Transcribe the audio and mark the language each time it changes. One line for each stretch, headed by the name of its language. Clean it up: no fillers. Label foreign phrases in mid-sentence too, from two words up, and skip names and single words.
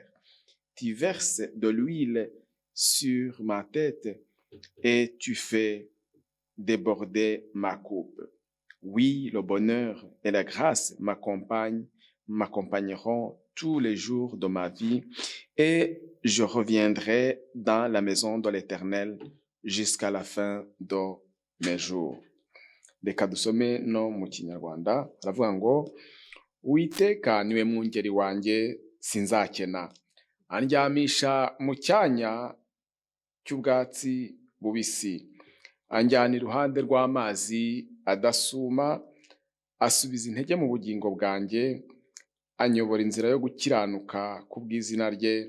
French: Tu verses de l'huile sur ma tête et tu fais déborder ma coupe. Oui, le bonheur et la grâce m'accompagneront tous les jours de ma vie et je reviendrai dans la maison de l'Éternel jusqu'à la fin de mes jours.
Kinyarwanda: Reka dusome no mu Kinyarwanda. Aravuga ngo Uwiteka niwe mwungeri wanjye sinzakena. Andyamisha mu cyanya cy'ubwatsi bubisi. Anjyana iruhande rw'amazi adasuma, asubiza intege mu bugingo bwanjye, anyobora inzira yo gukiranuka kubw'izina rye.